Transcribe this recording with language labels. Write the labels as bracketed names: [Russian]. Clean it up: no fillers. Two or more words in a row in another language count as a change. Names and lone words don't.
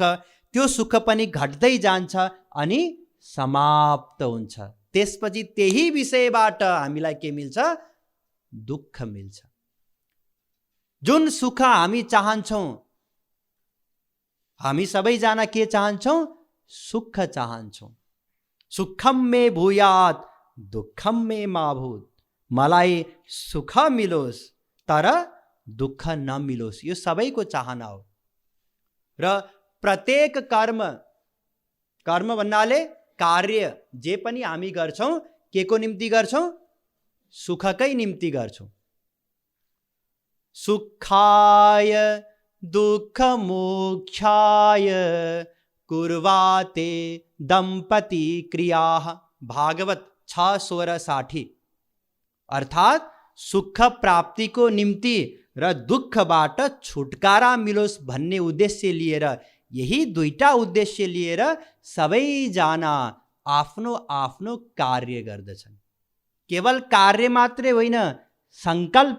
[Nepali] त्यो सुख पनि घट्दै जान्छ अनि समाप्त हुन्छ। त्यसपछि त्यही विषयबाट हामीलाई के मिल्छ? दुःख मिल्छ। जुन सुख हामी चाहन्छौं हामी सबैजना के चाहन्छौँ? सुख चाहन्छौँ। [Sanskrit] सुखम मे भूयात दुःखम मे मा भूत। [Nepali] मलाई सुख मिलोस् तर दुःख नमिलोस्, यो सबैको चाहना हो। र प्रत्येक कर्म, कर्म भन्नाले कार्य जे पनि हामी गर्छौँ के को निम्ति गर्छौँ? सुखकै निम्ति गर्छौँ। [Sanskrit] सुखाय दुःख मोक्षाय कुर्वाते दम्पति क्रियाः। [Nepali] भागवत 6:16-60। अर्थात सुख प्राप्तिको निम्ति र दुःखबाट छुटकारा मिलोस् भन्ने उद्देश्य लिएर, यही दुईटा उद्देश्य लिएर सबैजना आफ्नो आफ्नो कार्य गर्दछन्। केवल कार्य मात्रै होइन, संकल्प।